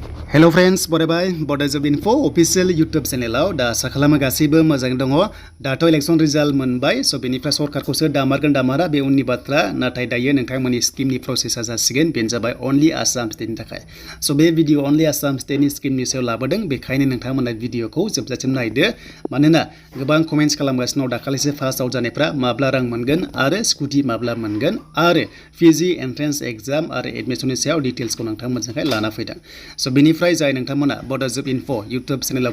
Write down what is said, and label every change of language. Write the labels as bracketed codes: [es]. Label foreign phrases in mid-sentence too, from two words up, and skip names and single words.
[en] Hello friends, [brx] Bodo Info official YouTube channel da sakalama gasibo mojang dङ dato election result मोनबाय so बेनिफ्राय सरकारखौसो दामारगोन दामारा बे उननि बाथ्रा नाथाय दायो नोंथांमोननि स्किमनि प्रसेसा जासिगोन बेनो जाबाय only Assam स्टेटनि थाखाय so बे भिडिअ only Assam स्टेटनि स्किमनि सायाव लाबोदों बेखायनो नोंथांमोना भिडिअखौ जोबजासिम नायदो मानोना गोबां कमेन्ट्स खालामगासिनो दाखालिसो [en] pass out [brx] जानायफ्रा माब्ला रां मोनगोन आरो स्कुटि माब्ला मोनगोन आरो [en] PG entrance exam [brx] आरो एडमिशननि सायाव डिटेल्सखौ नोंथांमोनजोंहाय लाना फैदों so बेनिफ्राय जाय नोंथांमोना बड' इनफो इउटुब चेनेलाव